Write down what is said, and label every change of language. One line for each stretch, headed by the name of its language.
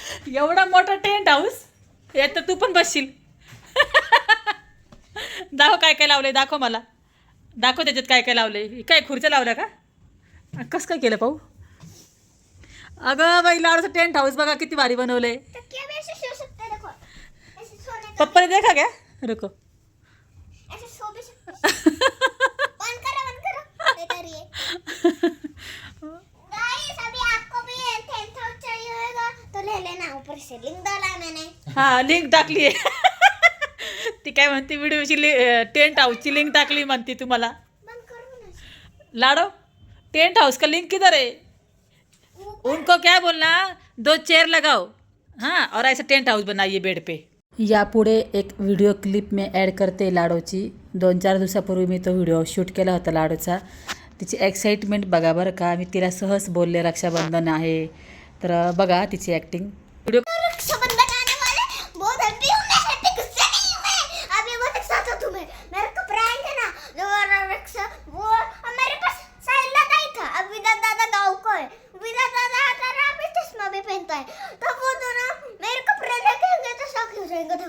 Marathi: एवढा मोठा tent house यात तर तू पण बसशील. दाखव काय काय लावलंय, दाखव मला, दाखव त्याच्यात काय काय लावलंय. काय खुर्च्या लावल्या का? कसं काय केलं पाहू. अगं बाई लाडूचं टेंट हाऊस बघा किती भारी बनवलंय.
Hindi: तकिया भी ऐसे सो सकते हैं, देखो ऐसे सोने का पप्पा ने देखा क्या? रुको. ऐसे सो भी सकते हैं. बंद करो इधर ये. गाइस अभी आपको भी 10,000 चाहिए होगा तो ले लेना, ऊपर से लिंक डाला है मैंने.
Marathi: हा लिंक टाकली आहे. ती काय म्हणते व्हिडिओची टेंट हाऊसची लिंक टाकली म्हणते तुम्हाला.
Hindi: बंद करो ना. लाडो टेंट हाउस का लिंक किधर है? उनको क्या बोलना, 2 चेयर लगाओ, हाँ, और ऐसा टेंट हाऊस बनाइए बेड पे.
Marathi: यापुढे एक व्हिडिओ क्लिप मी ॲड करते लाडोची. 2-4 दिवसापूर्वी मी तो व्हिडिओ शूट केला होता लाडोचा. तिची एक्साइटमेंट बघा बरं का. मी तिला सहज बोलले रक्षाबंधन आहे, तर बघा तिची ॲक्टिंग. व्हिडिओ
Hindi: रक्षाबंधन आने वाले, बहुत हैप्पी हूँ मैं, हैप्पी गुस्से नहीं हूँ मैं. अभी वो दिखाता हूँ तुम्हें, मेरे कपड़े आएंगे ना जो रक्षा वो मेरे पास साइला नहीं था. अब विदा दादा गाँव को है, विदा दादा आता है अभी चश्मा भी पहनता है, तो वो दोनों मेरे कपड़े देखेंगे तो शौक हो जाएंगे.